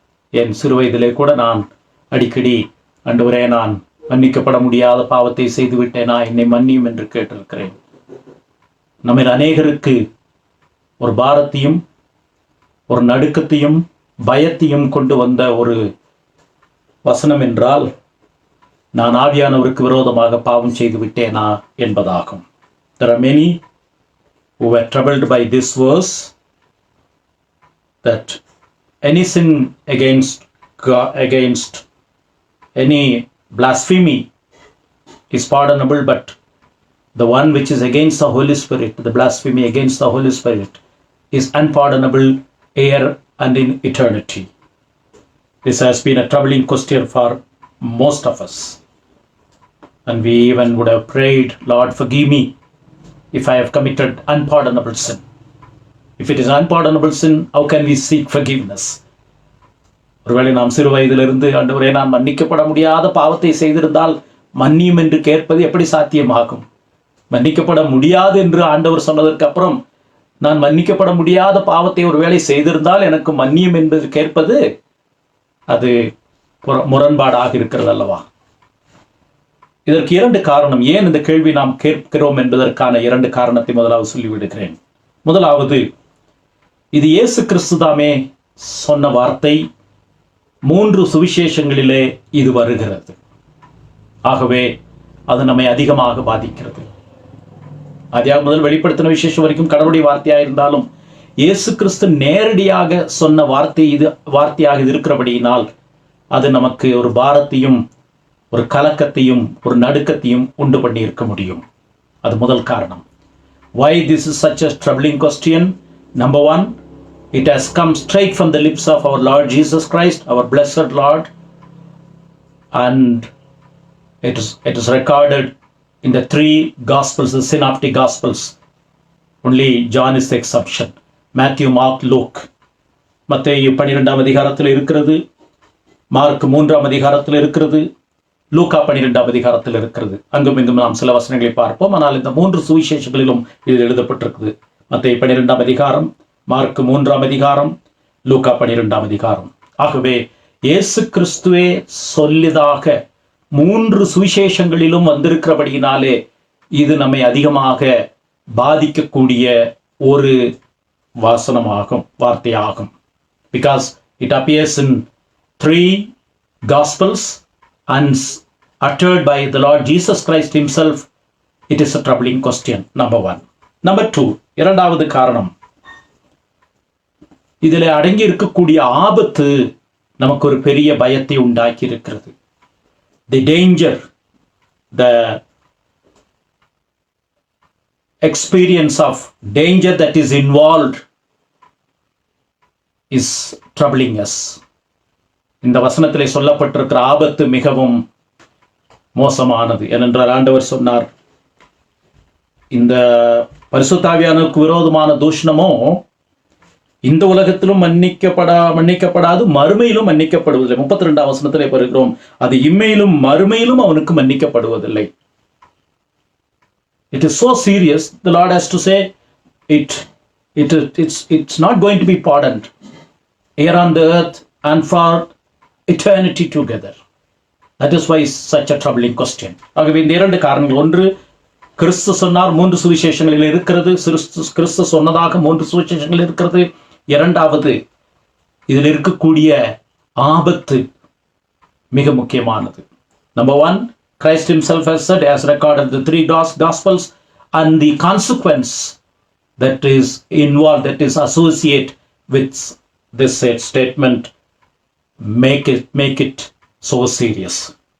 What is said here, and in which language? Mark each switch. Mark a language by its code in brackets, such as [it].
[ta] என் சிறு வயதிலே கூட நான் அடிக்கடி, ஆண்டவரே, நான் மன்னிக்கப்பட முடியாத பாவத்தை செய்துவிட்டேனா, என்னை மன்னியும் என்று கேட்டிருக்கிறேன். நம்மில் அநேகருக்கு ஒரு பாரத்தையும் ஒரு நடுக்கத்தையும் பயத்தையும் கொண்டு வந்த ஒரு வசனம் என்றால், நான் ஆவியானவருக்கு விரோதமாக பாவம் செய்து விட்டேனா என்பதாகும். [en] There are many who were troubled by this verse, that any sin against God, against any blasphemy is pardonable, but the one which is against the Holy Spirit, the blasphemy against the Holy Spirit, is unpardonable here and in eternity. This has been a troubling question for most of us. And we even would have prayed, Lord, forgive me if I have committed unpardonable sin. If it is unpardonable sin, how can we seek forgiveness? [ta] ஒருவேளை நாம் சிறு வயதிலிருந்து, ஆண்டவரே, நான் மன்னிக்கப்பட முடியாத பாவத்தை செய்திருந்தால் மன்னியும் என்று கேட்பது எப்படி சாத்தியமாகும்? மன்னிக்கப்பட முடியாது என்று ஆண்டவர் சொன்னதற்கு அப்புறம் நான் மன்னிக்கப்பட முடியாத பாவத்தை ஒருவேளை செய்திருந்தால் எனக்கு மன்னியும் என்பது கேட்பது, அது முரண்பாடாக இருக்கிறது அல்லவா? இதற்கு 2 காரணம். ஏன் இந்த கேள்வி நாம் கேட்கிறோம் என்பதற்கான 2 காரணத்தை முதலாவது சொல்லிவிடுகிறேன். முதலாவது, இது இயேசு கிறிஸ்து தாமே சொன்ன வார்த்தை. 3 சுவிசேஷங்களிலே இது வருகிறது. ஆகவே அது நம்மை அதிகமாக பாதிக்கிறது. ஆதியாகமம் முதல் வெளிப்படுத்தின விசேஷம் வரைக்கும் கடவுளுடைய வார்த்தையாக இருந்தாலும் இயேசு கிறிஸ்து நேரடியாக சொன்ன வார்த்தையாக இது இருக்கிறபடியினால் அது நமக்கு ஒரு பாரத்தையும் ஒரு கலக்கத்தையும் ஒரு நடுக்கத்தையும் உண்டு பண்ணி இருக்க முடியும். அது முதல் காரணம். [en] Why this is such a troubling question? Number one, it has come straight from the lips of our Lord Jesus Christ, our blessed Lord, and it is recorded in the three Gospels, the Synoptic Gospels. Only John is the exception. Matthew, Mark, Luke. [ta] மத்தேயு 12ஆம் அதிகாரத்தில் இருக்கிறது, mark 3ஆம் அதிகாரத்தில் இருக்கிறது, லூக்கா 12ஆம் அதிகாரத்தில் இருக்கிறது. அங்கும் இங்கும் நாம் சில வசனங்களை பார்ப்போம். ஆனால் இந்த 3 சுவிசேஷங்களிலும் இது எழுதப்பட்டிருக்குது. மத்தேயு 12ஆம் அதிகாரம், மார்க் 3ஆம் அதிகாரம், லூக்கா 12ஆம் அதிகாரம். ஆகவே இயேசு கிறிஸ்துவே சொல்லியதாக 3 சுவிசேஷங்களிலும் வந்திருக்கிறபடியினாலே இது நம்மை அதிகமாக பாதிக்கக்கூடிய ஒரு வாசனமாகும், வார்த்தையாகும். [en] Because it appears in 3 Gospels and uttered by the Lord Jesus Christ himself, it is a troubling question. Number one. Number two, [ta] இரண்டாவது காரணம், இதில் அடங்கி இருக்கக்கூடிய ஆபத்து நமக்கு ஒரு பெரிய பயத்தை உண்டாக்கி இருக்கிறது. [en] The danger, the experience of danger that is involved is troubling us. [ta] இந்த வசனத்திலே சொல்லப்பட்டிருக்கிற ஆபத்து மிகவும் மோசமானது. ஏனென்றால் ஆண்டவர் சொன்னார், இந்த பரிசுத்த ஆவியானவருக்கு விரோதமான தூஷணமோ இந்த உலகத்திலும் மன்னிக்கப்படாது, மறுமையிலும் மன்னிக்கப்படுவதில்லை. 32ஆம் வசனத்திலே பெறுகிறோம், அது இம்மையிலும் மறுமையிலும் அவனுக்கு மன்னிக்கப்படுவதில்லை. [en] It is so serious. The Lord has to say it's not going to be pardoned here on the earth and for eternity together. That is why it's such a troubling question. [ta] ஆகவே இந்த 2 காரணங்கள், ஒன்று கிறிஸ்து சொன்னார் 3 சுவிசேஷங்களில் இருக்கிறது, கிறிஸ்து சொன்னதாக 3 சுவிசேஷங்கள் இருக்கிறது. இரண்டாவது, இதில் இருக்கக்கூடிய ஆபத்து மிக முக்கியமானது. [en] Number one, Christ himself has said, as recorded the 3 Gospels, and the consequence that is involved, that is associated with this statement, make it so serious.